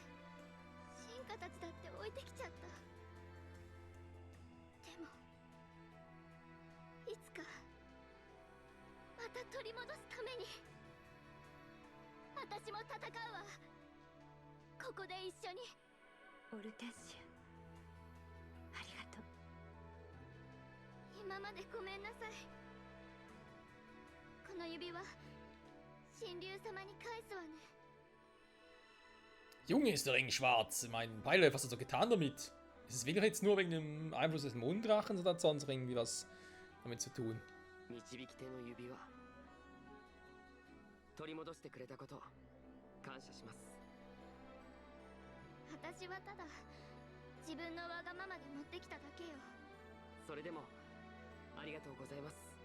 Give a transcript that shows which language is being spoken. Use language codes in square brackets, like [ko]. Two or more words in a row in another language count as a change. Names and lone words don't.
[ja] 進化たちだって置いてきちゃった。でもいつかまた取り戻すために私も戦うわ。ここで一緒に。オルテンシア、ありがとう。今までごめんなさい。この指輪神竜様に返すわね。 [de] Junge, ist der Ring schwarz. Mein Beileid, was hat er so getan damit? Ist es wirklich jetzt nur wegen dem Einfluss des Monddrachens oder hat sonst irgendwie was damit zu tun? [ja] 導き手の指輪。取り戻してくれたこと感謝します。私はただ自分のわがままで持ってきただけよ。それでもありがとうございます。